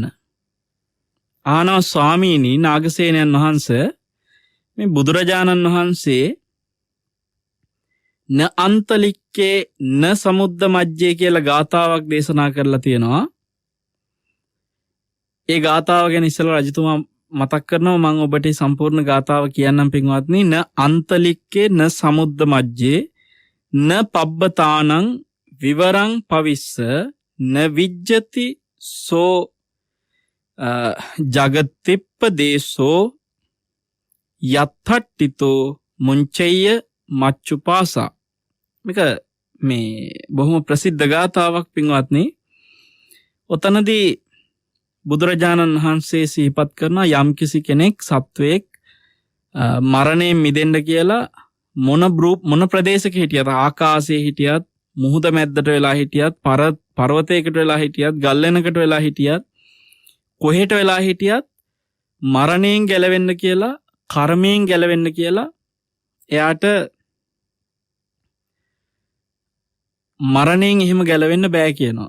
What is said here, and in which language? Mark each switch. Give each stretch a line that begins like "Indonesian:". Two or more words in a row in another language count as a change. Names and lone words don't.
Sinhala: ආනවා ස්වාමීනි නාගසේනයන් වහන්සේ මේ බුදුරජාණන් වහන්සේ
Pali: න අන්තලික්කේ න සමුද්ද මජ්ජේ
Sinhala: කියලා ගාථාවක් දේශනා කරලා තියෙනවා. ඒ ගාථාව ගැන ඉස්සෙල්ලා රජතුමා මතක් කරනවා. මම ඔබට සම්පූර්ණ ගාථාව කියන්නම් පින්වත්නි.
Pali: න අන්තලික්කේ න සමුද්ද මජ්ජේ න පබ්බතානං විවරං පවිස්ස න විජ්ජති සෝ ජගතිප්ප දේශෝ යත්තට්ටිතෝ මුංචෙය්‍ය මච්චුපාසා.
Sinhala: මේක මේ බොහොම ප්‍රසිද්ධ ගාථාවක් පින්වත්නි. ඔතනදී බුදුරජාණන් වහන්සේ සිහිපත් කරන යම්කිසි කෙනෙක් සත්වයෙක් මරණයෙන් මිදෙන්න කියලා මොන ප්‍රදේශයක හිටියත්, ආකාශයේ හිටියත්, මුහුද මැද්දට වෙලා හිටියත්, පර්වතයකට වෙලා හිටියත්, ගල්ලෙනකට වෙලා හිටියත්, කොහෙට වෙලා හිටියත් මරණයෙන් ගැලවෙන්න කියලා, කර්මයෙන් ගැලවෙන්න කියලා එයාට මරණයෙන් එහෙම ගැලවෙන්න බෑ කියනවා.